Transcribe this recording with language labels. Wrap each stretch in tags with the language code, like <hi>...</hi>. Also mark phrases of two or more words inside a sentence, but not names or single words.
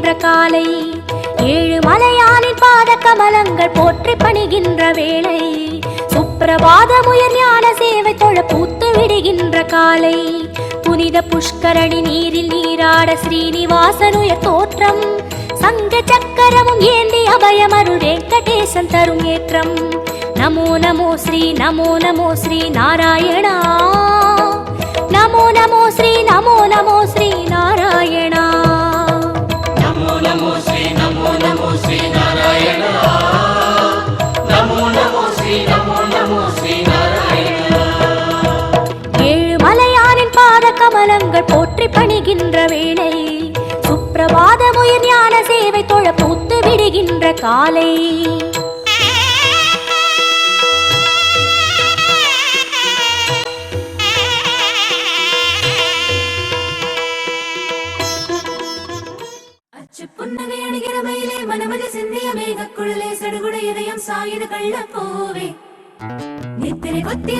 <ta>காலை ஏழு மலையானின் பாத கமலங்கள் போற்றி பணிகின்ற வேளை சுப்பிரபாதமுயர் ஞான சேவை தொழ பூத்து விடுகின்ற காலை புனித புஷ்கரணி நீரில் நீராட ஸ்ரீனிவாசனுயர் தோற்றம் சங்க சக்கரமும் ஏந்தி அபயமருள் வெங்கடேசன் தரும் ஏற்றம்</ta> <sa>नमो नमो श्री नारायणा। नमो नमो श्री नारायणा। नमो नमो श्री नारायणा। नमो नमो श्री नारायणा।</sa> <ta>ஏழு மலையானின் பாத கமலங்கள் போற்றி பணிகின்ற வேளை சுப்பிரபாதமுயர் ஞான சேவை தொழ பூத்து விடுகின்ற காலை புன்னகை அணிகிற மயிலே மனமதி சிந்திய மேகக்குழலே சடுகுட இதயம் சாயுத கள்ள பூவே நித்திரை கொத்திய</ta>